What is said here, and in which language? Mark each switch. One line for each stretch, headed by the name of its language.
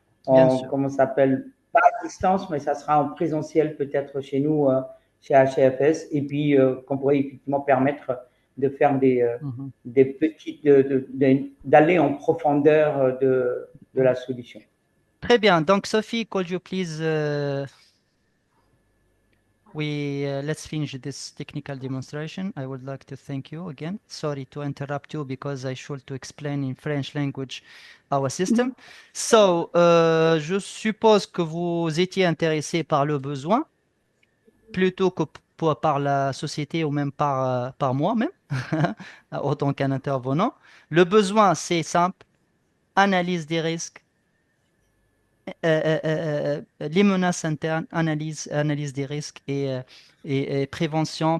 French: Bien sûr. comment ça s'appelle, pas à distance, mais ça sera en présentiel peut-être chez nous, chez HFS, et puis qu'on pourrait effectivement permettre de faire des petites, d'aller en profondeur de la solution. Très bien.
English: Donc, Sophie, could you please let's finish this technical demonstration. I would like to thank you again. Sorry to interrupt you because I should to explain in French language our system.
French: So, je suppose que vous étiez intéressé par le besoin plutôt que par la société ou même par moi même, autant qu'un intervenant. Le besoin, c'est simple, analyse des risques, les menaces internes, analyse des risques et prévention.